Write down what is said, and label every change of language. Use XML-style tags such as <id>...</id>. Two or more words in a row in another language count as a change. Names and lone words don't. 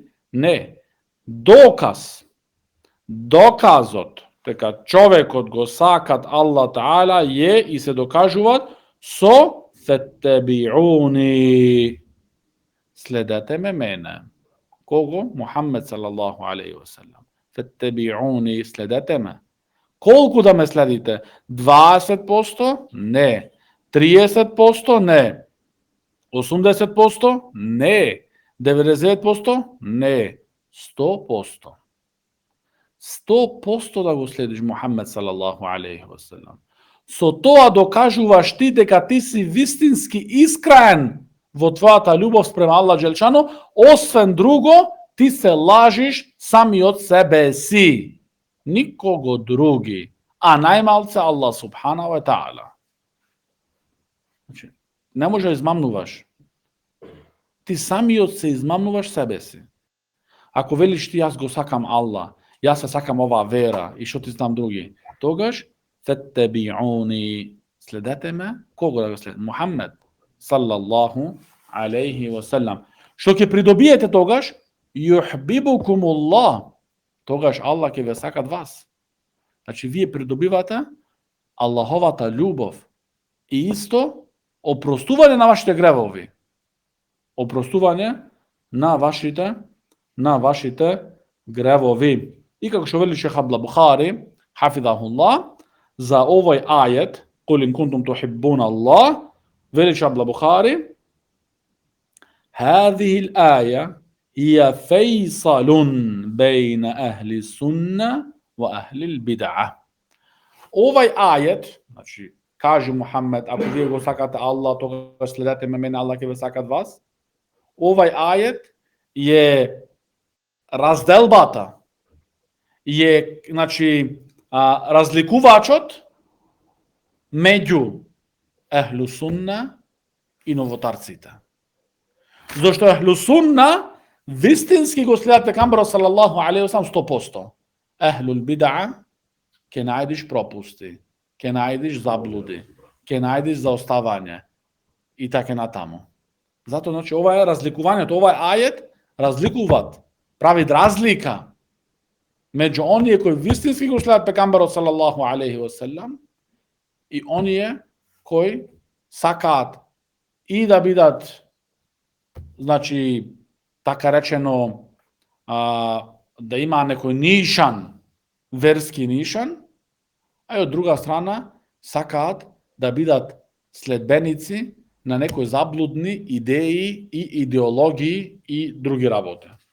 <mk>Не. Доказот дека човекот го сакат</mk> <ar>الله تعالى</ar> <mk>е и се докажуваат со феттебиуни. Следете мене. Кого?</mk> <ar>محمد صلى الله عليه وسلم.</ar> <mk>Феттебиуни, следете ме. Колку да ме следите? 20%? Не. 30%? Не. 80%? Не. 90%? Не. 100%. 100% да го следиш Мухаммед</mk> <ar>صلى الله عليه وسلم.</ar> <mk>Со тоа докажуваш ти дека ти си вистински искрен во твојата љубов спрема</mk> <ar>الله جل شأنه,</ar> <mk>освен друго, ти се лажиш сами од себе си. Никого други, а најмалце</mk> <ar>الله سبحانه وتعالى.</ar> <mk>Значи, не може да измамнуваш. Ти самиот се измамнуваш себе си. Ако велиш ти, јас го сакам Аллах, јас се сакам оваа вера и што ти знам други, тогаш феттебиуни, следете ме. Кого да го следите?</mk> <ar>محمد صلى الله عليه وسلم.</ar> <mk>Што ќе придобиете тогаш? Юхбибукумуллах. Тогаш Аллах ќе ве сакат вас. Значи, вие придобивате Аллаховата љубов и исто опростување на вашите гревови. Опростување на вашите гревови. И како што вели Шех Абдул Бухари, хафидахуллах, за овој ајет,</mk> <ar>قل إن كنتم تحبون الله,</ar> <mk>вели Шех Абдул Бухари,</mk> <ar>هذه الآية هي فيصل بين أهل السنة وأهل البدعة.</ar> <mk>Овај ајет, значи, каже Мухаммед, ако вие го сакате Аллах, тогаш следете ме, мене Аллах ќе ве сакат вас. Овај ајет е разделбата, е, значи, разликувачот меѓу</mk> <ar>أهل السنة</ar> <mk>и новотарците. Зошто</mk> <ar>أهل السنة</ar> <mk>вистински го следат пегамберот</mk> <ar>صلى الله عليه وسلم</ar> <mk>100%.</mk> <ar>أهل البدع</ar> <mk>ќе најдеш пропусти, ќе најдеш заблуди, ќе најдеш заоставање и така натаму. Затоа, значи, ова е разликувањето, ова е ајет разликуваат, прави разлика меѓу оние кои вистински го следат пегамберот</mk> <ar>صلى الله عليه وسلم</ar> <mk>и оние кои сакаат и да бидат, значи, така речено, да има некој нишан, верски нишан, а и од друга страна сакаат да бидат следбеници на некои заблудни идеи и идеологии и други работи.</mk>